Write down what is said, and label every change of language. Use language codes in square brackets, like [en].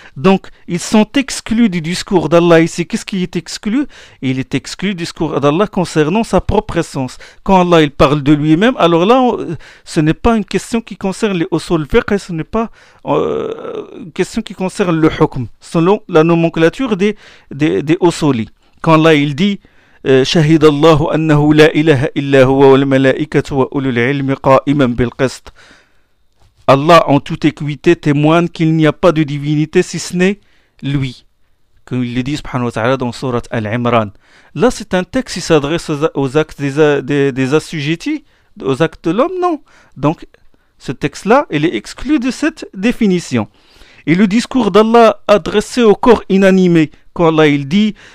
[fr] Donc, ils sont exclus du discours d'Allah ici. Qu'est-ce qui est exclu? Il est exclu du discours d'Allah concernant sa propre essence. Quand Allah il parle de lui-même, alors là, ce n'est pas une question qui concerne les usul fiqh, ce n'est pas une question qui concerne le hukm, selon la nomenclature des usuli. Quand Allah il dit [ar] شهد الله أنه لا إله إلا هو والملائكة وأولو العلم قائما بالقسط. [fr] Allah, en toute équité, témoigne qu'il n'y a pas de divinité si ce n'est lui. Comme il le dit, subhanahu wa ta'ala, dans sourate Al-Imran. Là, c'est un texte qui s'adresse aux actes des assujettis, aux actes de l'homme, non. Donc, ce texte-là, il est exclu de cette définition. Et le discours d'Allah adressé au corps inanimé, quand Allah il dit